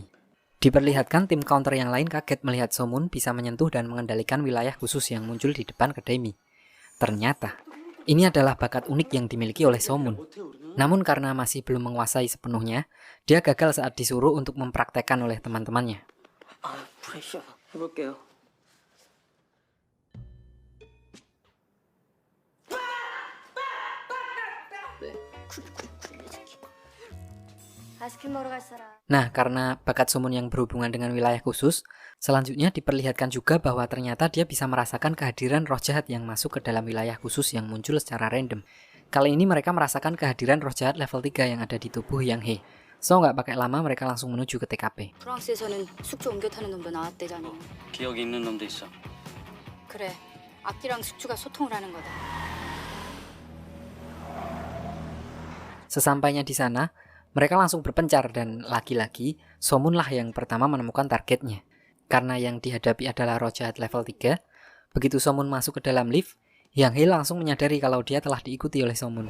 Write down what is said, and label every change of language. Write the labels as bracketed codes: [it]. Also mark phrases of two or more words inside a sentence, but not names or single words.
[id] Diperlihatkan tim counter yang lain kaget melihat Somun bisa menyentuh dan mengendalikan wilayah khusus yang muncul di depan Kedemi. Ternyata, ini adalah bakat unik yang dimiliki oleh Somun. Namun karena masih belum menguasai sepenuhnya, dia gagal saat disuruh untuk mempraktekkan oleh teman-temannya. [ko] 프레셔 해볼게요. 아이스크림 먹으러 갈 사람. [id] Nah, karena bakat Somun yang berhubungan dengan wilayah khusus, selanjutnya diperlihatkan juga bahwa ternyata dia bisa merasakan kehadiran roh jahat yang masuk ke dalam wilayah khusus yang muncul secara random. Kali ini mereka merasakan kehadiran roh jahat level 3 yang ada di tubuh Hyang Hee. So, nggak pakai lama mereka langsung menuju ke TKP. [ko] 프랑스에서는 숙주 옮겨 타는 놈도 나왔대잖아. 기억이 있는 놈도 있어. 그래, 악기랑 숙주가 소통을 하는 거다. [id] Sesampainya di sana, mereka langsung berpencar dan lagi-lagi Somun lah yang pertama menemukan targetnya. Karena yang dihadapi adalah roh jahat level 3, begitu Somun masuk ke dalam lift, Hyang Hee langsung menyadari kalau dia telah diikuti oleh Somun.